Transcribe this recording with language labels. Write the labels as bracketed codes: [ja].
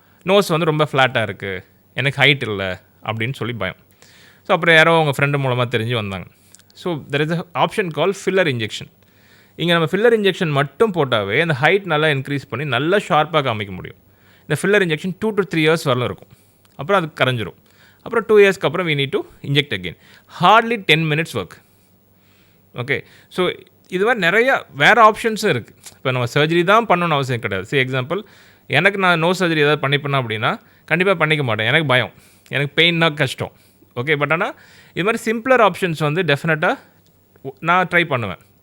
[ta] Nose வந்து ரொம்ப ஃப்ளாட்டாக இருக்குது, எனக்கு ஹைட் இல்லை அப்படின்னு சொல்லி பயம். ஸோ அப்புறம் யாரோ அவங்க ஃப்ரெண்டு மூலமாக தெரிஞ்சு வந்தாங்க. [en] So there is a option call filler injection. [ta] இங்கே நம்ம ஃபில்லர் இன்ஜெக்ஷன் மட்டும் போட்டாவே அந்த ஹைட் நல்லா இன்க்ரீஸ் பண்ணி நல்லா ஷார்ப்பாக காமிக்க முடியும். இந்த ஃபில்லர் இன்ஜெக்ஷன் [en] 2 to 3 years [ta] வரலாம் இருக்கும். அப்புறம் அது கரைஞ்சிரும். அப்புறம் 2 years அப்புறம் [en] we need to inject again. Hardly 10 minutes work. Okay. [ta] So இது மாதிரி நிறையா வேறு ஆப்ஷன்ஸும் இருக்குது. இப்போ நம்ம சர்ஜரி தான் பண்ணணும்னு அவசியம் கிடையாது. எக்ஸாம்பிள், எனக்கு நான் நோ சர்ஜரி ஏதாவது பண்ணிப்பேன் அப்படின்னா கண்டிப்பாக பண்ணிக்க மாட்டேன். எனக்கு பயம், எனக்கு பெயின்னா கஷ்டம். ஓகே. பட் ஆனால் இது மாதிரி சிம்பிளர் ஆப்ஷன்ஸ் வந்து டெஃபினட்டாக நான் ட்ரை பண்ணுவேன்.